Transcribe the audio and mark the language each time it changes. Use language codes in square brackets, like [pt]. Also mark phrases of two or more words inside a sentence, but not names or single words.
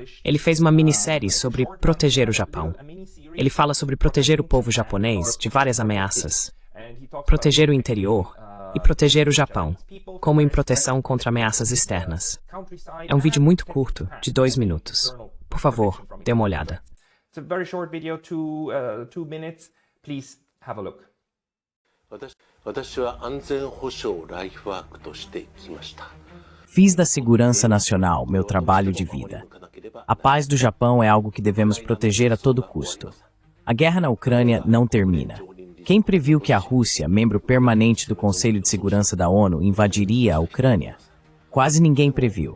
[pt] Ele fez uma minissérie sobre proteger o Japão. Ele fala sobre proteger o povo japonês de várias ameaças, proteger o interior e proteger o Japão, como em proteção contra ameaças externas. É um vídeo muito curto, de 2 minutos. Por favor, dê uma olhada. [en] It's a very short video, 2 minutes. Please have a look. [ja] 私は安全保障ライフワークとしてきました。 [pt] Fiz da segurança nacional meu trabalho de vida. A paz do Japão é algo que devemos proteger a todo custo. A guerra na Ucrânia não termina. Quem previu que a Rússia, membro permanente do Conselho de Segurança da ONU, invadiria a Ucrânia? Quase ninguém previu.